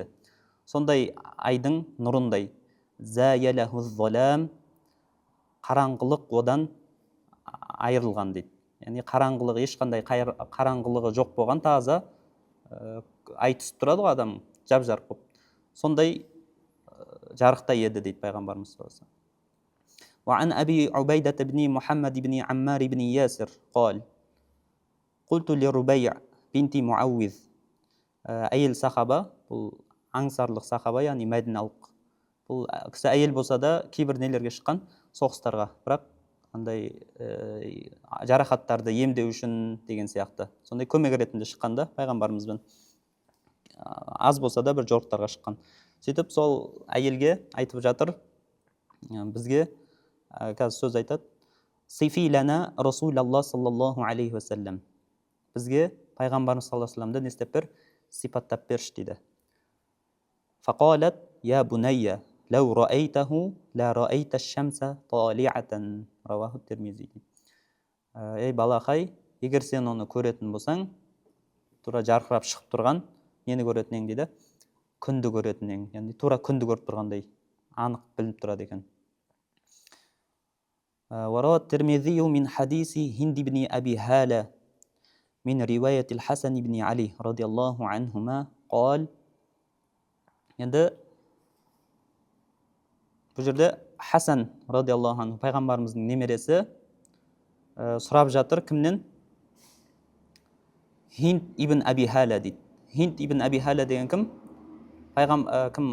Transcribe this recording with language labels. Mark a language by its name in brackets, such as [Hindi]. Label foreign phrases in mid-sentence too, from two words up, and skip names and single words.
[Kazakh] Сондай айдың нұрындай. [Arabic] زايله الظلام. [Kazakh] Қараңғылық одан айырылған дейді. Яғни қараңғылығы, ешқандай қараңғылығы жоқ болған таза ай түсіп тұрады ғой адам, жап-жарық болып. Сондай жарықтай еді дейді пайғамбарымыз [Arabic] صلى الله عليه وسلم. وعن أبي عبيدة بن محمد بن عمار بن ياسر قال قلت لربيع بنت معوذ. [Kazakh] Әйел сахаба, бұл аңсарлық сахаба, яғни мәдиналық. Бұл кісі әйел болса да кейбір нелерге шыққан, соғыстарға, бірақ андай жарақаттарды емдеу үшін деген сияқты. Сондай көмек ретінде шыққанда пайғамбарымызбен аз болса да бір жорықтарға шыққан. Сөйтіп сол әйелге айтып жатыр, бізге қазір сөз айтады. [Arabic] صفي لنا رسول الله صلى الله عليه وسلم. [Kazakh] Бізге пайғамбарымыз [Arabic] صلى الله عليه وسلم [Kazakh] не істеп бер? Сипаттап берші дейді. [Arabic] فقالت يا بني لو رأيته لرأيت الشمس طالعة. رواه الترمذي. [Kazakh] Ей балақай, егер сен оны көретін болсаң, тура жарқырап шығып тұрған, нені көретін ең дейді? Күнді көретін ең. Яғни тура күнді көріп тұрғандай анық білініп тұрады екен. [Arabic] وروى الترمذي من حديث هند بن أبي هالة من رواية الحسن بن علي رضي الله عنهما قال. [Kazakh] Енді бұл жерде Хасан [Arabic] رضي الله عنه [Kazakh] пайғамбарымыздың немересі сұрап жатыр кімнен? Хинд ибн Аби Халя дейді. Хинд ибн Аби Халя деген кім? Кім?